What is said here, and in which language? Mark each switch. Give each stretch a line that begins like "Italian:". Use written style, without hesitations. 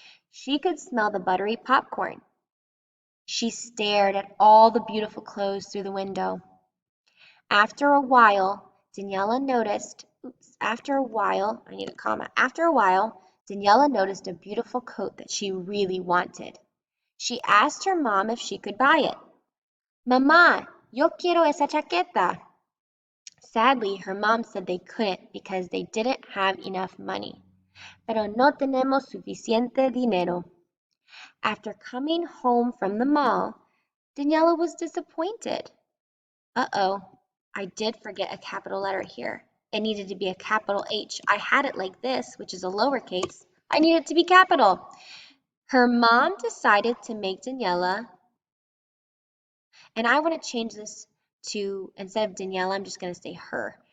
English: She could smell the buttery popcorn. She stared at all the beautiful clothes through the window. After a while, Daniela noticed, I need a comma. After a while, Daniela noticed a beautiful coat that she really wanted. She asked her mom if she could buy it.
Spanish: Mamá, yo quiero esa chaqueta.
English: Sadly, her mom said they couldn't because they didn't have enough money.
Spanish: Pero no tenemos suficiente dinero.
English: After coming home from the mall, Daniela was disappointed. Uh-oh, I did forget a capital letter here. It needed to be a capital H. I had it like this, which is a lowercase. I need it to be capital. Her mom decided to make Daniela, and I want to change this to, instead of Daniela, I'm just going to say her.